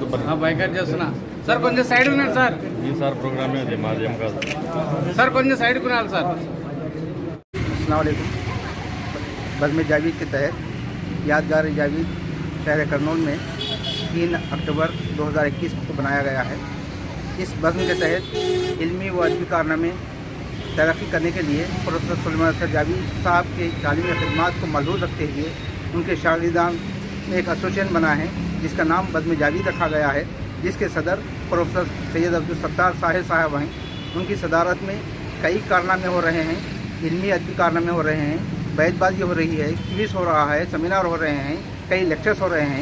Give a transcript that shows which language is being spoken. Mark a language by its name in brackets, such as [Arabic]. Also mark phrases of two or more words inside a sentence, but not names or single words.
[Telugu] బైకట్ చేస్తున్నా సార్ కొంచెం సైడ్ ఉన్నాడు సార్ ఈసారి ప్రోగ్రామే అది మాదేం కాదు సార్ కొంచెం సైడ్ కొనాలి సార్ [Urdu] السلام علیکم. بزم جاوید کے تحت یادگار جاوید شہر کرنول میں 3 اکتوبر 2021 کو بنایا گیا ہے. اس بزم کے تحت علمی و ادبی کارنامے ترقی کرنے کے لیے پروفیسر سلیمان اختر جاوید صاحب کے تعلیمی خدمات کو ملحوظ رکھتے ہوئے ان کے شاگردان میں ایک ایسوسی ایشن بنا ہے جس کا نام بزم جاوید رکھا گیا ہے، جس کے صدر پروفیسر سید عبدالستار صاحب ہیں ان کی صدارت میں کئی کارنامے ہو رہے ہیں، علمی ادبی کارنامے ہو رہے ہیں، بیت بازی ہو رہی ہے، کوئز ہو رہا ہے، سیمینار ہو رہے ہیں، کئی لیکچرز ہو رہے ہیں.